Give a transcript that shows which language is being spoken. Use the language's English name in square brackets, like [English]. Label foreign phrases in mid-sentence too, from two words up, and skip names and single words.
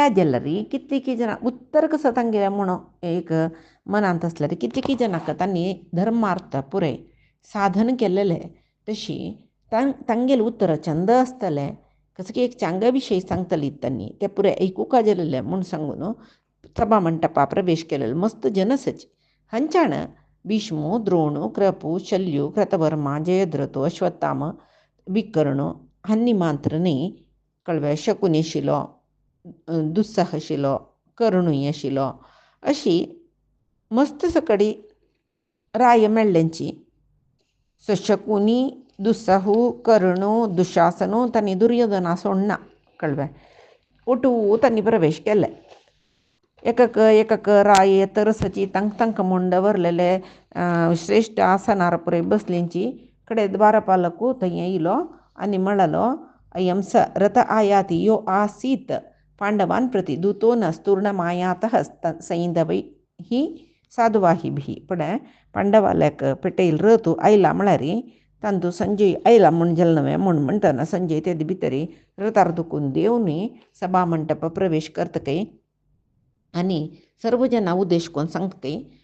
[Konkani] जाल्यार कितलीकी जना उत्तर कसं तांगेलें म्हूण एक मनांत आसल्यार कितलीकी जनाक तांणी धर्मार्थ पुरे साधन केलेलें तशी तांगेलें उत्तर छंद आसतलें कसं की एक चांगल्या विशयी सांगतली तांणी ते पुरे ऐकूका गेलेले म्हूण सांगून सभा मंडपा प्रवेश केलेलो मस्त जनसच हंचाण भीष्मो द्रोणो कृपू शल्यू कृतवर्मा जयद्रथो अश्वत्थाम विकर्ण हांणी मात्र न्ही कळ्ळें शकुनी आशिल्लो दुस्सह आशिल्लो कर्णूय आशिल्लो अशी मस्त सकडी राय मेळ्ळ्यांची शकुनी दुस्सहू कर्णू दुशासनू तांणी दुर्योधना सोडना कळ्ळें ओटू तांणी प्रवेश केले एकक एकक राय तरसची तांकां म्हूण दवरलेले श्रेश्ठ आसनार पुरे बसलींची कडे द्वारपालकू थंय येयलो आनी म्हणलो [Sanskrit] अयं स रथ आयाति यो आसीत् पांडवान प्रति दूतो न स्तूर्णमायातः सैंधवै ही साधुवाहिभिः [Konkani] पळय पांडवाल्याक पेटयला रथ आयला म्हळ्यार तांतू संजय आयला म्हूण गेले नवे म्हूण म्हणटना संजय तेद भितरी रथार दुखून देवनी सभा मंडप प्रवेश करतकय आणि सर्व जना उद्देश करून सांगतकय